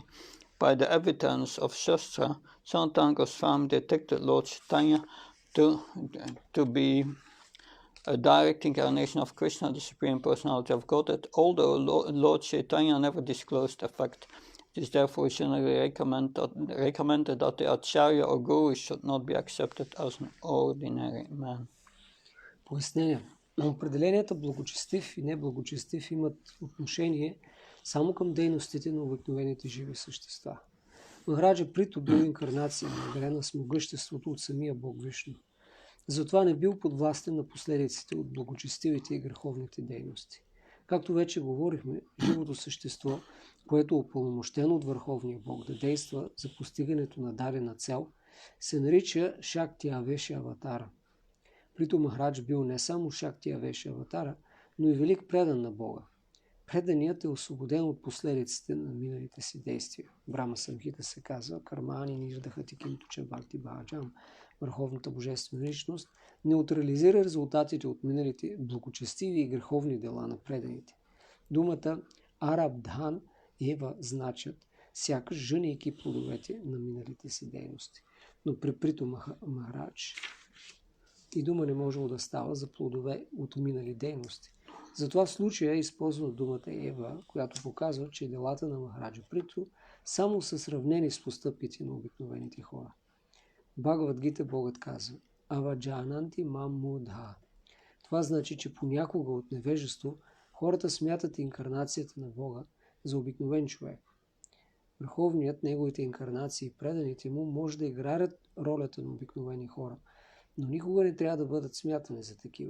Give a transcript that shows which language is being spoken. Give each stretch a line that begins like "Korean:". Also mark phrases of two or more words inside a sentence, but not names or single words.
English: By the evidence of Shastra, Sanatana Goswami detected Lord Chaitanya to be a direct incarnation of Krishna, the Supreme Personality of Godhead, although Lord Chaitanya never disclosed the fact. It is therefore generally recommended that the Acharya or Guru should not be accepted as an ordinary man.
Bulgarian: Пояснение. Определенията благочестив и неблагочестив имат отношение само към дейностите на обикновените живи същества. Махараджа Приту бил инкарнация, наделена с могъществото от самия Бог Вишну. Затова не бил подвластен на последиците от благочестивите и греховните дейности. Както вече говорихме, живото същество, което е упълномощено от Върховния Бог да действа за постигането на дадена цел, се нарича
Sanskrit: शक्ति आवेश अवतार.
Bulgarian: Приту Махарадж бил не само
Sanskrit: शक्ति आवेश अवतार,
Bulgarian: но и велик предан на Бога. Преданият е освободен от последиците на миналите си действия. В Брахма Самхита се казва
Sanskrit: कर्माणि निर्दहति किन्तु भक्ति भाजाम्.
Bulgarian: Върховната божествена личност неутрализира резултатите от миналите благочестиви и греховни дела на преданите. Думата
Sanskrit: आरब्धान् एव
Bulgarian: значат сякаш жънейки плодовете на миналите си дейности. Но при Приту Махарадж и дума не можело да става за плодове от минали дейности. Затова в случая е използвана думата Ева, която показва, че делата на Махараджа Приту само са сравнени с постъпите на обикновените хора. Бхагавад Гита Богът казва
Sanskrit: अवजानन्ति मां मूढा.
Bulgarian: Това значи, че понякога от невежество хората смятат инкарнацията на Бога за обикновен човек. Върховният, неговите инкарнации и преданите му може да играят ролята на обикновени хора, но никога не трябва да бъдат смятани за такива.